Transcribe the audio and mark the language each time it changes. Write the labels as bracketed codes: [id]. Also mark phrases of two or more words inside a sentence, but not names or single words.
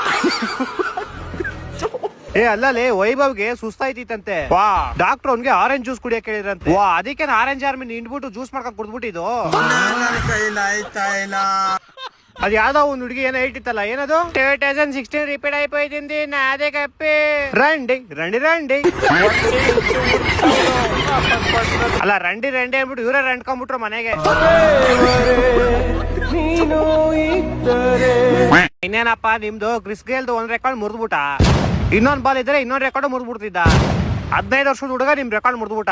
[kn] ಏ ಅಲ್ಲೇ ವೈಭವ್ಗೆ ಸುಸ್ತಾಯ್ತಿತ್ತಂತೆ. ವಾ ಡಾಕ್ಟರ್ ಅವ್ನ್ಗೆ ಆರೆಂಜ್ ಜ್ಯೂಸ್ ಕುಡಿಯಕ್ ಹೇಳಿದ್ರಂತೆ. ವಾ ಅದಕ್ಕೆ ಆರೆಂಜ್ ಆರ್ಮಿ ನಿಂಡ್ಬಿಟ್ಟು ಜ್ಯೂಸ್ ಮಾಡ್ಕೊಂಡ್ ಕುಡ್ದ್ಬಿಟ್ಟಿದ್ದು. ಅದು ಯಾವ್ದೋ ಒಂದು ಹುಡುಗಿ ಏನೋ ಹೇಳ್ತಿತ್ತಲ್ಲ, ಏನದು 2016 ರಿಪೀಟ್ [te] అయిపోయింది నాదే కప్పే. రండి రండి రండి [kn] ಅಲ್ಲ ರಂಡಿ ರಂಡಿ ಅಂದ್ಬಿಟ್ಟು ಇವರೇ ರಂಡ್ಕೊಂಡ್ಬಿಟ್ರು ಮನೆಗೆ. ಇನ್ನೇನಪ್ಪ ನಿಮ್ದು ಕ್ರಿಸ್ ಗೇಲ್ದು 1 ರೆಕಾರ್ಡ್ ಮುರಿದ್ಬಿಟ್ಟ. ಇನ್ನೊಂದ್ ಬಾಲ್ ಇದ್ರೆ ಇನ್ನೊಂದ್ ರೆಕಾರ್ಡ್ ಮುರಿದ್ಬಿಡ್ತಿದ್ದ. 15 ವರ್ಷದ ಹುಡುಗ ನಿಮ್ ರೆಕಾರ್ಡ್ ಮುರಿದ್ಬಿಟ್ಟ.